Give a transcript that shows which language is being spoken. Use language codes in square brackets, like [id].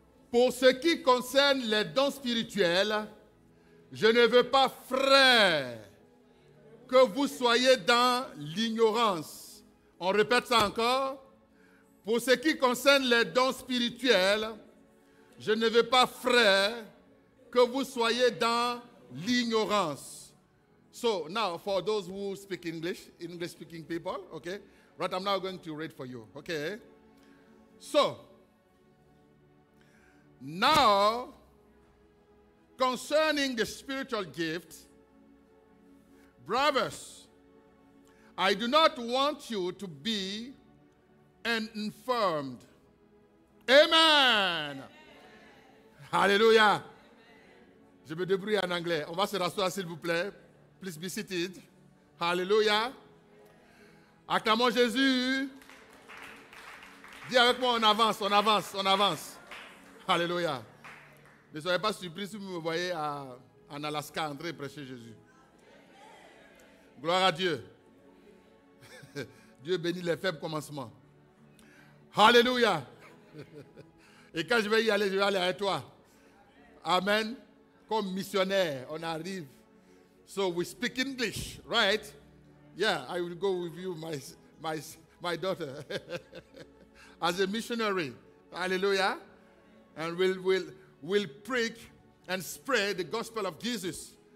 [fr] Pour ce qui concerne les dons spirituels, je ne veux pas, frères, que vous soyez dans l'ignorance. On répète ça encore. Pour ce qui concerne les dons spirituels, je ne veux pas, frères, que vous soyez dans l'ignorance. [en] So, now, for those who speak English-speaking people, okay, right, I'm now going to read for you, okay? So, now, concerning the spiritual gift, brothers, I do not want you to be uninformed. Amen. Hallelujah. [fr] Je me débrouille en anglais. On va se rasseoir, s'il vous plaît. [en] Please be seated. [fr] Hallelujah. Acclamons Jésus. Dis avec moi, on avance, on avance, on avance. Alléluia. Ne soyez pas surpris si vous me voyez en Alaska en train de prêcher Jésus. Gloire à Dieu. Dieu bénit les faibles commencements. Alléluia. Et quand je vais y aller, je vais aller avec toi. Amen. Comme missionnaire, on arrive. [en] So we speak English, right? Yeah, I will go with you, my daughter, as a missionary. Hallelujah. And we'll preach and spread the gospel of Jesus.